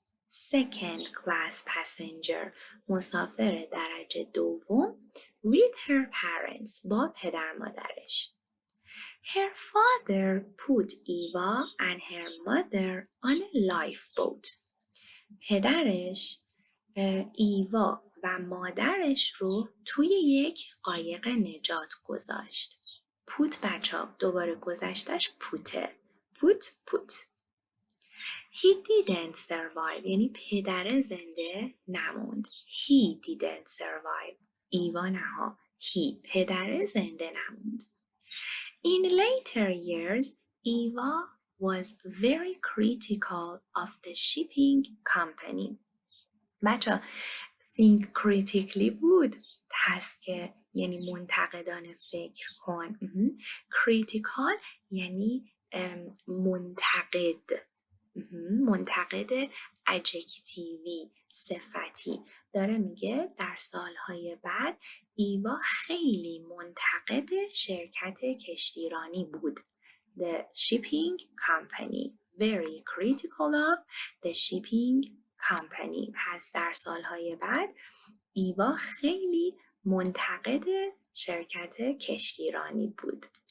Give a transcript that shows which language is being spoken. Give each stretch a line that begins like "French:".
English: Second class passenger.
Persian: مسافر درجه 2
English: with her parents.
Persian: با پدر مادرش.
English: Her father put Eva and her mother on a lifeboat.
Persian: پدرش ایوا و مادرش رو توی یک قایق نجات گذاشت. پوت بچه‌ها دوباره گذشتش پوته.
English: پوت. He didn't survive.
Persian: یعنی پدر زنده نموند.
English: He didn't survive.
Persian: ایوا نه ها. He پدر زنده نموند.
English: In later years, Eva was very critical of the shipping company.
Persian: بچه
English: think critically
Persian: بود. تسک یعنی منتقدانه فکر کن. critical یعنی منتقد. منتقد ادجکتیوی صفتی. داره میگه در سالهای بعد ایوا خیلی منتقد شرکت کشتیرانی بود.
English: The shipping company. Very critical of the shipping company.
Persian: پس در سالهای بعد ایوا خیلی منتقد شرکت کشتیرانی بود.